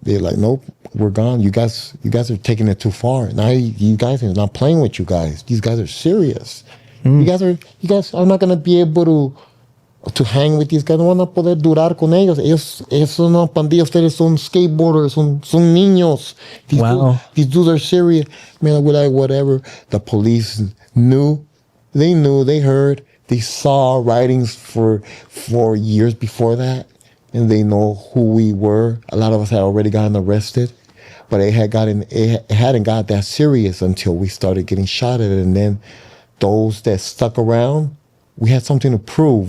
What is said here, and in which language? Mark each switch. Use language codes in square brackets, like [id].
[en] They're like, nope, we're gone. You guys are taking it too far. Now you guys are not playing with you guys. These guys are serious. You guys are not going to be able to to hang with these guys, [es] no van a poder durar con ellos. Ellos son una pandilla, ustedes son skateboarders, son niños. [en] These dudes are serious. Man, we're like, whatever. The police knew, they heard, they saw writings for years before that, and they know who we were. A lot of us had already gotten arrested, but it hadn't got that serious until we started getting shot at, and then those that stuck around, we had something to prove.